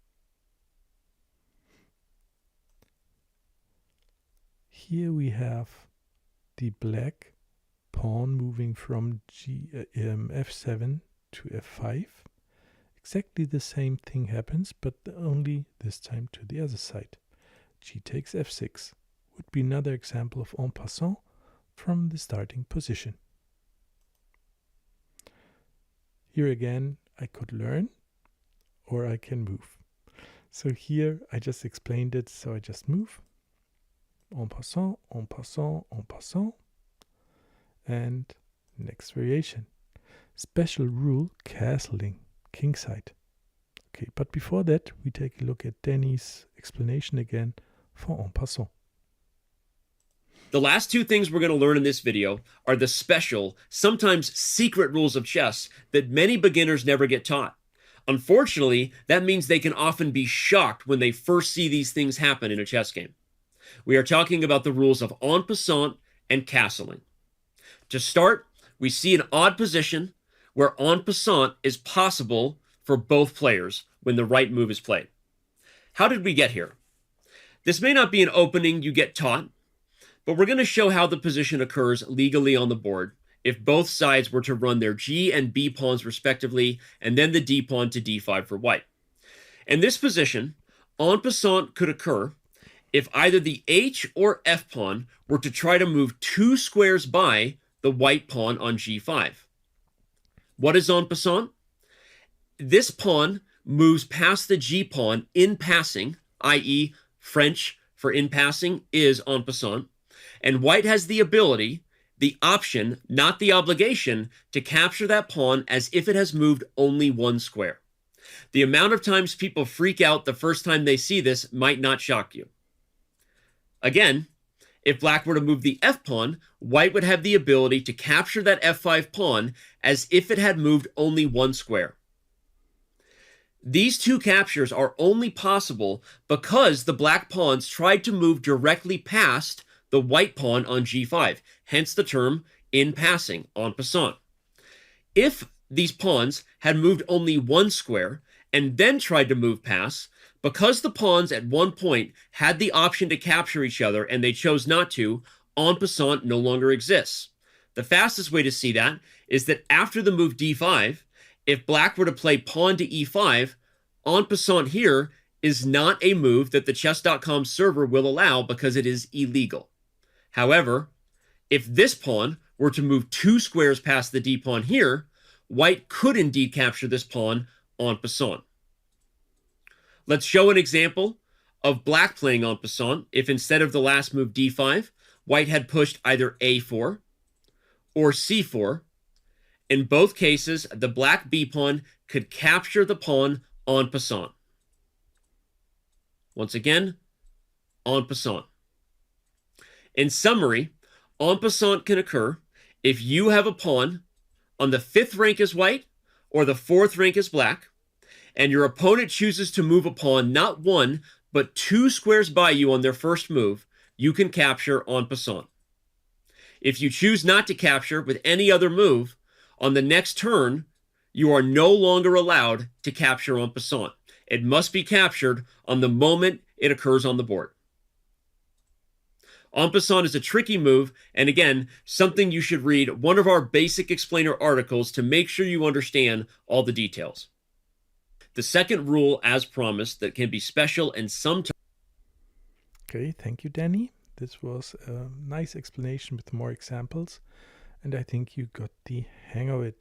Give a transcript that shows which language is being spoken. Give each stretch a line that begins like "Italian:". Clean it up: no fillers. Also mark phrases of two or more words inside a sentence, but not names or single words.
English: Here we have the black pawn moving from f7 to f5. Exactly the same thing happens, but only this time to the other side. G takes f6 would be another example of en passant from the starting position. Here again, I could learn or I can move. So here I just explained it, so I just move. En passant, en passant, en passant. And next variation. Special rule, castling, kingside. Okay, but before that, we take a look at Danny's explanation again for en passant. The last two things we're going to learn in this video are the special, sometimes secret rules of chess that many beginners never get taught. Unfortunately, that means they can often be shocked when they first see these things happen in a chess game. We are talking about the rules of en passant and castling. To start, we see an odd position where en passant is possible for both players when the right move is played. How did we get here? This may not be an opening you get taught, but we're going to show how the position occurs legally on the board if both sides were to run their g and b pawns respectively, and then the d pawn to d5 for white. In this position, en passant could occur if either the h or f pawn were to try to move 2 squares by the white pawn on g5. What is en passant? This pawn moves past the g pawn in passing, i.e. French for in passing is en passant, and white has the ability, the option, not the obligation, to capture that pawn as if it has moved only 1 square. The amount of times people freak out the first time they see this might not shock you. Again, if black were to move the f pawn, white would have the ability to capture that f5 pawn as if it had moved only 1 square. These two captures are only possible because the black pawns tried to move directly past the white pawn on g5, hence the term in passing, en passant. If these pawns had moved only 1 square and then tried to move past, because the pawns at one point had the option to capture each other and they chose not to, en passant no longer exists. The fastest way to see that is that after the move d5, if black were to play pawn to e5, en passant here is not a move that the chess.com server will allow because it is illegal. However, if this pawn were to move 2 squares past the d pawn here, white could indeed capture this pawn en passant. Let's show an example of black playing en passant if instead of the last move d5, white had pushed either a4 or c4. In both cases, the black b-pawn could capture the pawn en passant. Once again, en passant. In summary, en passant can occur if you have a pawn on the 5th rank as white or the 4th rank as black, and your opponent chooses to move a pawn not 1, but 2 squares by you on their first move, you can capture en passant. If you choose not to capture with any other move, on the next turn, you are no longer allowed to capture en passant. It must be captured on the moment it occurs on the board. En passant is a tricky move, and again, something you should read one of our basic explainer articles to make sure you understand all the details. The second rule, as promised, that can be special and sometimes... Okay, thank you, Danny. This was a nice explanation with more examples, and I think you got the hang of it.